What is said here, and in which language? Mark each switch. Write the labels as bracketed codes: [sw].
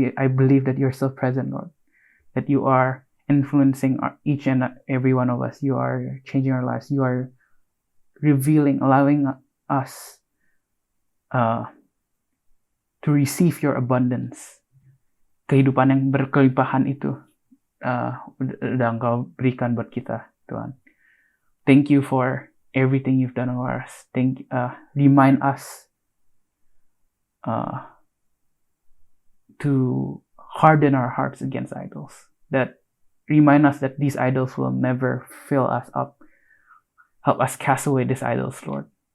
[en] I believe that you are still present, Lord. That you are influencing each and every one of us. You are changing our lives. You are revealing, allowing us to receive your abundance. [id] Kehidupan yang berkelimpahan itu udah Engkau berikan buat kita, Tuhan. [en] Thank you for everything you've done for us. Remind us to harden our hearts against idols. Remind us that these idols will never fill us up. Help us cast away these idols, Lord.